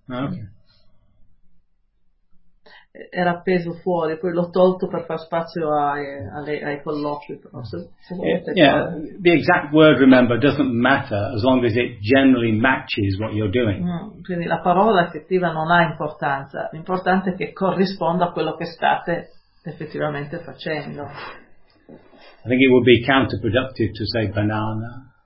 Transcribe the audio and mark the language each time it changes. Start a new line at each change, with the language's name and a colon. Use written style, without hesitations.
Italian: Ah, ok. Era appeso fuori, poi l'ho tolto per far spazio ai colloqui.
English: The exact word, remember, doesn't matter as long as it generally matches what you're doing.
Italian: Quindi la parola effettiva non ha importanza, l'importante è che corrisponda a quello che state effettivamente facendo.
English: I think it would be counterproductive to say banana.